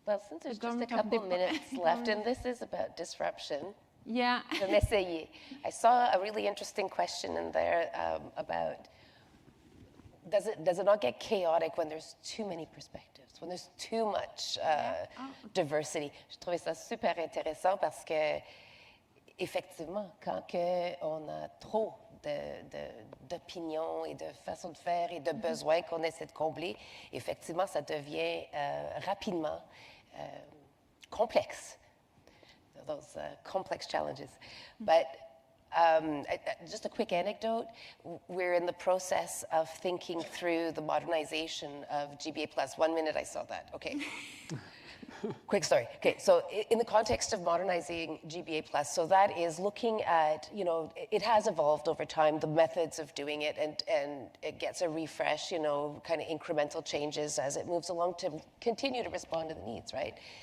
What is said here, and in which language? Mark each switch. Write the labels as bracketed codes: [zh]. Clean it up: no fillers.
[en] Well, since there's just a couple minutes left, and this is about disruption. Yeah. I saw a really interesting question in there about does it not get chaotic when there's too many perspectives, when there's too much diversity? [fr] Je trouvais ça super intéressant parce que effectivement, quand on a trop d'opinions et de façons de faire et de besoins qu'on essaie de combler, effectivement, ça devient rapidement complexe. [en] Those complex challenges. But just a quick anecdote, we're in the process of thinking through the modernization of GBA+. 1 minute, I saw that, okay. Quick story. Okay, so in the context of modernizing GBA+, so that is looking at, it has evolved over time, the methods of doing it, and it gets a refresh, kind of incremental changes as it moves along to continue to respond to the needs, right?